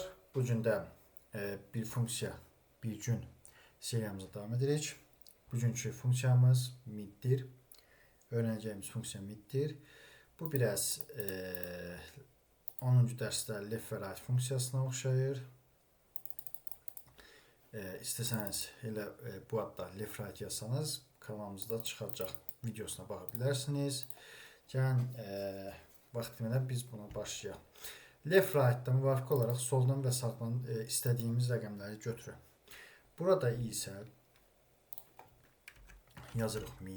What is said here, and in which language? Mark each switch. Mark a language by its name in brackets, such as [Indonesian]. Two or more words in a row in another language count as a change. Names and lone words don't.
[Azerbaijani] Bu gün də bir funksiya, bir gün seriyamıza davam edirik. Bugünkü funksiyamız middir. Öğreneceğimiz funksiya middir. Bu biraz 10-cu dərsdə left və right funksiyasına oxşayır. İstəsəniz elə bu adda left right yazsanız kanalımızda çıxacaq videosuna baxa bilərsiniz. Gəlin vaxtilə biz buna başlayaq. Left right'dan müvafiq olaraq soldan və sağdan istədiyimiz rəqəmləri götürək. Burada isə yazırıq mid.